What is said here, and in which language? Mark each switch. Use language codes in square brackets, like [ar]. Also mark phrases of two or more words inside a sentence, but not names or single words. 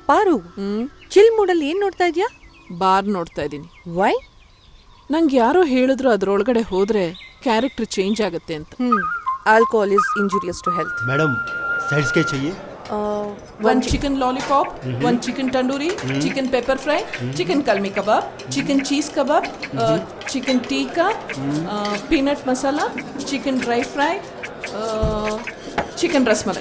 [kn] ಪಾರು ಚಿಲ್ ಮೂಡಲ್ಲಿ ಏನ್ ನೋಡ್ತಾ ಇದ್ಯಾ? ಬಾರ್ ನೋಡ್ತಾ ಇದ್ದೀನಿ. ವೈ? ನಂಗೆ ಯಾರೋ ಹೇಳಿದ್ರು ಅದ್ರೊಳಗಡೆ ಹೋದ್ರೆ ಕ್ಯಾರೆಕ್ಟರ್ ಚೇಂಜ್ ಆಗುತ್ತೆ ಅಂತ. [en] alcohol is injurious to health. [hi] मैडम साइड्स के चाहिए? [en] ondu chicken lollipop, ondu chicken tandoori, chicken pepper fry, chicken kalmi kabab, chicken cheese kabab, chicken tikka, peanut masala, chicken dry fry, chicken rasmalai.